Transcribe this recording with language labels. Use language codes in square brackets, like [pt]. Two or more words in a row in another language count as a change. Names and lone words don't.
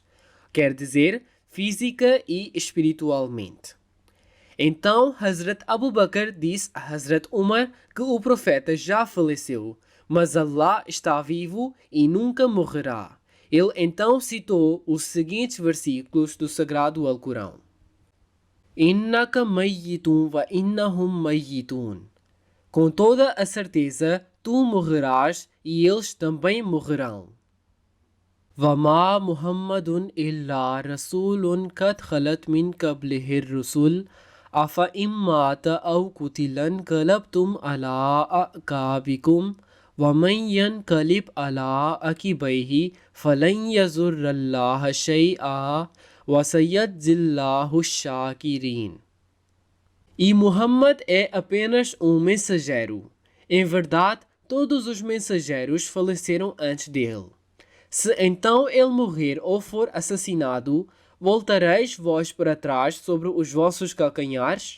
[pt] Quer dizer, física e espiritualmente. Então, Hazrat Abu Bakr disse a Hazrat Umar que o profeta já faleceu, mas Allah está vivo e nunca morrerá. Ele então citou os seguintes versículos do sagrado Alcorão: [ar] إنك ميت وإنهم ميتون. [pt] Com toda a certeza, tu morrerás e eles também morrerão. [ar] وما محمد إلا رسول قد خلت من قبله الرسل أَفَإِن مَّاتَ أَوْ قُتِلَ انقلبتم على أعقابكم ومن ينقلب على عقبيه فلن يضر الله شيئا وسيجزي الله الشاكرين. [pt] E Muhammad é apenas um mensageiro. Em verdade, todos os mensageiros faleceram antes dele. Se então ele morrer ou for assassinado, voltareis vós para trás sobre os vossos calcanhares?